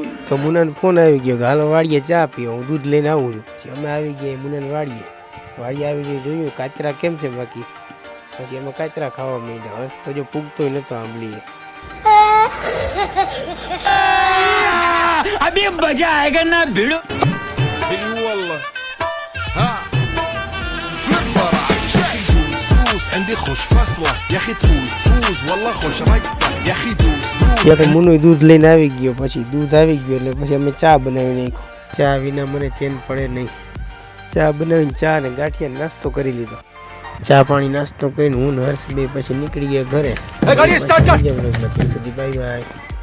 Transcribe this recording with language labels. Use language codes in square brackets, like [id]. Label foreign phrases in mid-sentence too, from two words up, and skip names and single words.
[gu] તો મુનાનો ફોન આવી ગયો કે હાલો વાડીએ ચા પીઓ, હું દૂધ લઈને આવું છું. પછી અમે આવી ગયા મુનાને વાડીએ આવીને જોયું કાચરા કેમ છે બાકી. પછી અમે કાચરા ખાવા માંડ્યા. હર્ષ તો જો પૂગતોય નતો આંબલીએ. [hi] अभी मजा आएगा ना भिड़ो [ar] والله ها دوس عندي خوش فصله يا اخي تفوز والله خوش رقصه يا اخي دوس [gu] મુનું દૂધ લઈને આવી ગયો. પછી દૂધ આવી ગયું એટલે પછી અમે ચા બનાવી નાખ્યો. ચા વિના મને ચેન પડે નહીં. ચા બનાવીને ચા ને ગાંઠિયા નાસ્તો કરી લીધો. ચા પાણી નાસ્તો કરીને હું ને હર્ષ બે પછી નીકળી ગયા ઘરે. [en] bye bye.